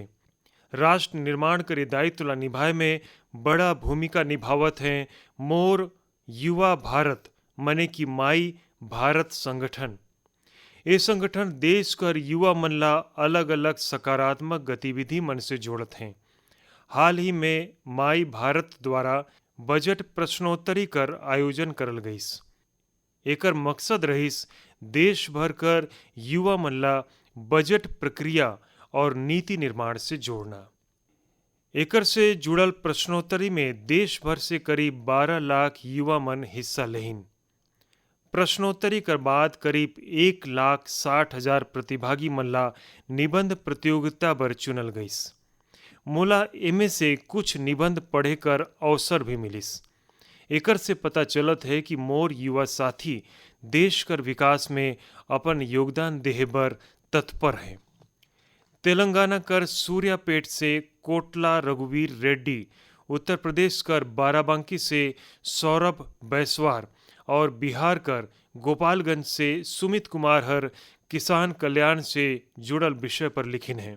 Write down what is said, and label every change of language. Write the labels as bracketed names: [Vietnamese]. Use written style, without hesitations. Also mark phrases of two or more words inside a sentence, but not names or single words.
[Chhattisgarhi] राष्ट्र निर्माण करे दायित्व ला निभाए में बड़ा भूमिका निभावत हैं मोर युवा भारत मने की माई भारत संगठन। ये संगठन देश कर युवा मन ला अलग अलग सकारात्मक गतिविधि मन से जोड़त हैं। हाल ही में माई भारत द्वारा बजट प्रश्नोत्तरी कर आयोजन करल गईस। एकर मकसद रहीस देश भर कर युवा मन ला बजट प्रक्रिया और नीति निर्माण से जोड़ना। एकर से जुड़ल प्रश्नोत्तरी में देश भर से करीब 12 लाख युवा मन हिस्सा लेहिन। प्रश्नोत्तरी कर बाद करीब 1,60,000 प्रतिभागी मन ला निबंध प्रतियोगिता बर चुनल गईस। मोला एमे से कुछ निबंध पढ़े कर अवसर भी मिलिस। एकर से पता चलत है कि मोर युवा साथी देश कर विकास में अपन योगदान देहे बर तत्पर हैं। तेलंगाना कर सूर्यापेट से कोटला रघुवीर रेड्डी, उत्तर प्रदेश कर बाराबंकी से सौरभ बैसवार और बिहार कर गोपालगंज से सुमित कुमार हर किसान कल्याण से जुड़ल विषय पर लिखिन हैं।